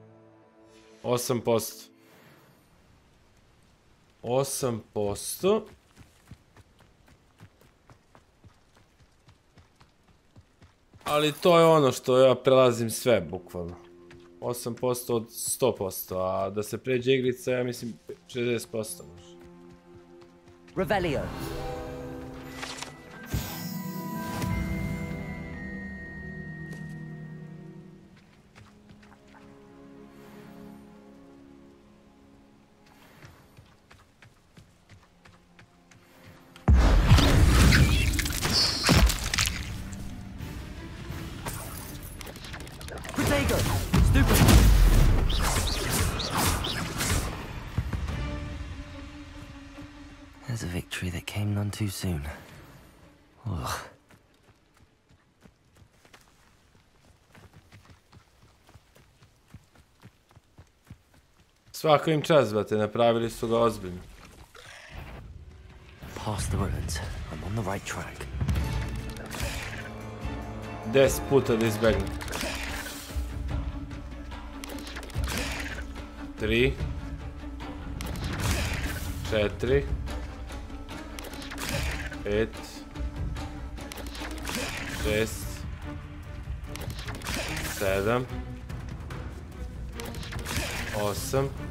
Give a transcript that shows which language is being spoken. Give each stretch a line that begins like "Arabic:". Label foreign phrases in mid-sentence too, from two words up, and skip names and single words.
Serbian: 8%. 8%. Ali to je ono što ja prelazim sve, bukvalno. 8% od 100%, a da se pređe igrica, ja mislim 60% može. Revelio.
English: There's a victory that came none too soon. Ugh.
Serbian: Svaka im čast, brate, napravili su ga ozbiljno.
English: Past the ruins. I'm on the right track.
Serbian: 10 puta da izbegnem. 3 4 5 6 7 8